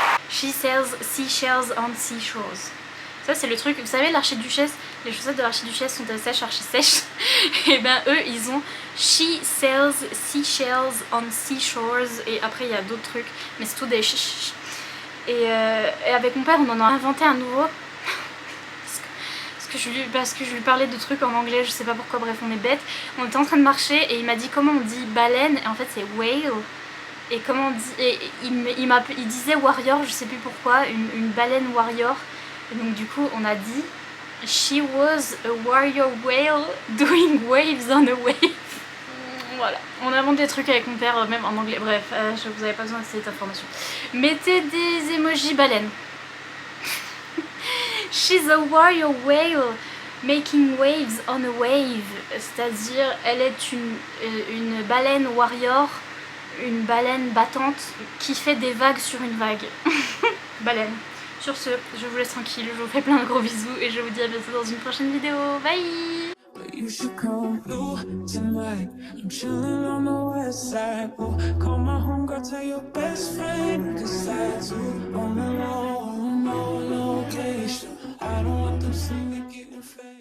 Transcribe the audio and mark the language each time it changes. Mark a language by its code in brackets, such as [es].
[en] She sells seashells on seashores. [fr] Ça c'est le truc, vous savez l'archiduchesse, les chaussettes de l'archiduchesse sont sèches, archi sèches. Et ben eux ils ont [en] She sells seashells on seashores. [fr] Et après il y a d'autres trucs, mais c'est tout des et avec mon père on en a inventé un nouveau. Parce que je lui parlais de trucs en anglais, je sais pas pourquoi, bref on est bête. On était en train de marcher et il m'a dit comment on dit baleine, et en fait c'est whale. Et comment on dit, et il disait warrior, je sais plus pourquoi, une baleine warrior. Et donc du coup on a dit [en] She was a warrior whale doing waves on a wave. [fr] Voilà, on invente des trucs avec mon père même en anglais, bref, vous avez pas besoin de cette information. Mettez des emojis baleines. [en] She's a warrior whale making waves on a wave. [fr] C'est-à-dire elle est une baleine warrior, une baleine battante qui fait des vagues sur une vague. Baleine. Sur ce, je vous laisse tranquille, je vous fais plein de gros bisous et je vous dis à bientôt dans une prochaine vidéo. [en] Bye! You should come through tonight. I'm chilling on the west side. Oh, call my homegirl, tell your best friend. Cause I too on the low, no location. I don't want them seeing me getting fed.